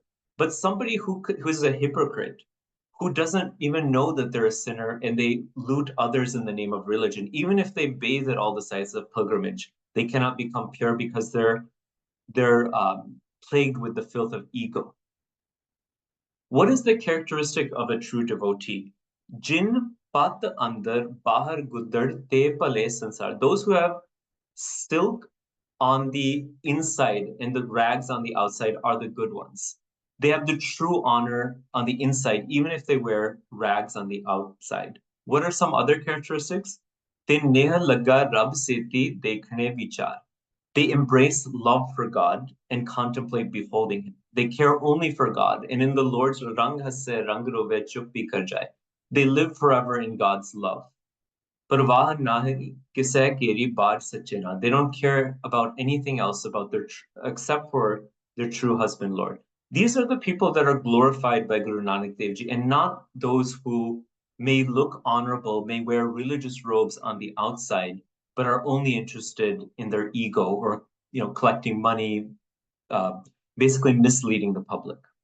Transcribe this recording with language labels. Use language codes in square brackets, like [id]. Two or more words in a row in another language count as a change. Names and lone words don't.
[en] But somebody who is a hypocrite, who doesn't even know that they're a sinner and they loot others in the name of religion, even if they bathe at all the sites of pilgrimage, they cannot become pure because their plagued with the filth of ego. What is the characteristic of a true devotee? [pa] ਜਿਨ ਪਟ ਅੰਦਰ ਬਾਹਰ ਗੁੱਦੜ ਤੇ ਪਲੇ ਸੰਸਾਰ. [en] Those who have silk on the inside and the rags on the outside are the good ones. They have the true honor on the inside, even if they wear rags on the outside. What are some other characteristics? [pa] ਤੇ ਨੇਹਾ ਲਗਾ ਰੱਬ ਸੇਤੀ ਦੇਖਣੇ ਵਿਚਾਰ. [en] They embrace love for God and contemplate beholding Him. They care only for God, and in the Lord's [pa] ਰੰਗ ਹੱਸੇ ਰੰਗ ਰੋਵੇ ਚੁੱਪ ਭੀ ਕਰ ਜਾਏ. [en] They live forever in God's love. [pa] ਪਰਵਾਹ ਨਹੀਂ ਕਿਸੇ ਕੇਰੀ ਬਾਤ ਸੱਚੇ ਨਾ. [en] They don't care about anything else about except for their true husband, Lord. These are the people that are glorified by Guru Nanak Dev Ji, and not those who may look honorable, may wear religious robes on the outside, but are only interested in their ego or collecting money, basically misleading the public.